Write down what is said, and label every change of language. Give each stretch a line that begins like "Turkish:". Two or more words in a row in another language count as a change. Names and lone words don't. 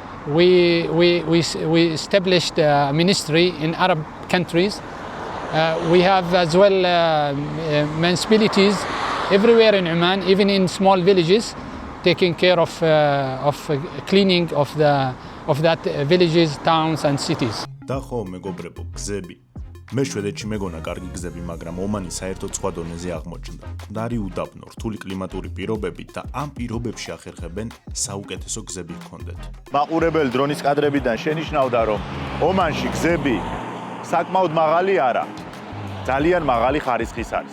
English: We established a ministry in Arab countries. We have as well municipalities everywhere in Oman, even in small villages, taking care of cleaning of that villages, towns, and cities.
Georgian: მე შვედეთში მეგონა კარგი გზები, მაგრამ ომანი საერთოდ სხვა დონეზე აღმოჩნდა. მკვდარი უდაბნო, რთული კლიმატური პირობებით და ამ პირობებში ახერხებენ საუკეთესო გზები ჰქონდეთ. მაყურებელი დრონის კადრებიდან შენიშნავდა, რომ ომანში გზები საკმაოდ მაღალი არა, ძალიან მაღალი ხარისხის არის.